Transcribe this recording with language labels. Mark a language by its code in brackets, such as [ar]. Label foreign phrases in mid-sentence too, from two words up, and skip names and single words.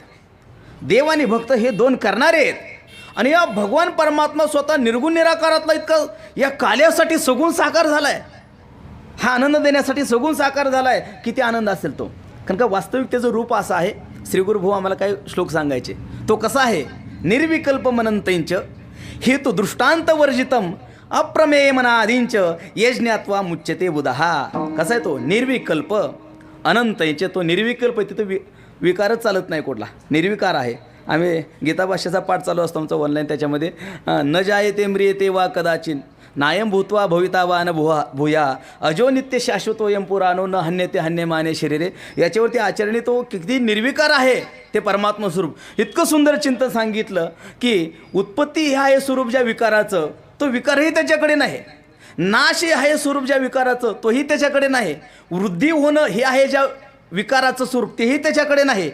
[mr] देव आणि भक्त हे दोन करणारे आहेत. आणि या भगवान परमात्मा स्वतः निर्गुण निराकारातला इतका या काल्यासाठी सगुण साकार झाला आहे. हा आनंद देण्यासाठी सगुण साकार झाला आहे. किती आनंद असेल तो. कारण का वास्तविक त्याचं रूप असं आहे. श्री गुरुभाऊ आम्हाला काही श्लोक सांगायचे. तो कसा आहे? [sa] निर्विकल्प मनंतैंच हेतु दृष्टांत वर्जितम अप्रमेय मनादींच यज्ञात्वा मुच्यते बुधा. [mr] कसा आहे तो? [sa] निर्विकल्प अनंतैंच. [mr] तो निर्विकल्प आहे. तिथं विकारच चालत नाही कुठला. निर्विकार आहे. आम्ही गीता भाष्याचा पाठ चालू असतो आमचा ऑनलाईन. त्याच्यामध्ये [sa] न जायते म्रियते वा कदाचिन नायम भूत्वा भविता वा न भूया अजो नित्य शाश्वतोयम पुराणो न हन्यते हन्यमाने शरीरे. [mr] याच्यावरती आचरणी तो किती निर्विकार आहे ते परमात्मा स्वरूप. इतकं सुंदर चिंतन सांगितलं की उत्पत्ती हे आहे स्वरूप ज्या विकाराचं तो विकारही त्याच्याकडे नाही. नाश हे आहे स्वरूप ज्या विकाराचं तोही त्याच्याकडे नाही. वृद्धी होणं हे आहे ज्या विकाराचं स्वरूप तेही त्याच्याकडे नाही.